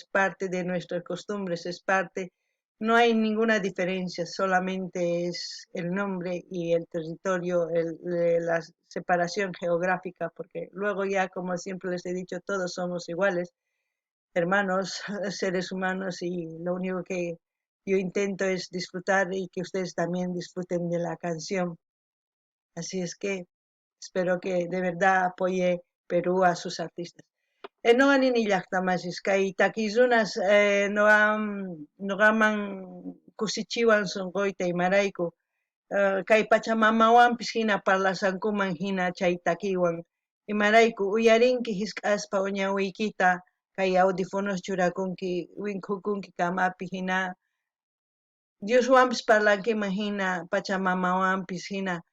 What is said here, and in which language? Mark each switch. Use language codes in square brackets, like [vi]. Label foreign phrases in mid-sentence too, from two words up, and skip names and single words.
[es] parte de nuestras costumbres, no hay ninguna diferencia, solamente es el nombre y el territorio, la separación geográfica, porque luego ya, como siempre les he dicho, todos somos iguales, hermanos, seres humanos, y lo único que yo intento es disfrutar y que ustedes también disfruten de la canción. Así es que espero que de verdad apoye Perú a sus artistas. [qu] Noqanini llaqtamachis kay takirunas noqaman kusichiwan sunquyta imarayku kay Pachamamawanpis hina parlasankuman hina chay takiwan imarayku uyarinki hisk'aspa uñawiykita kay audífonos churakunki wink'ukunki kamapi hina Dioswanpis parlankiman hina Pachamamawanpis hina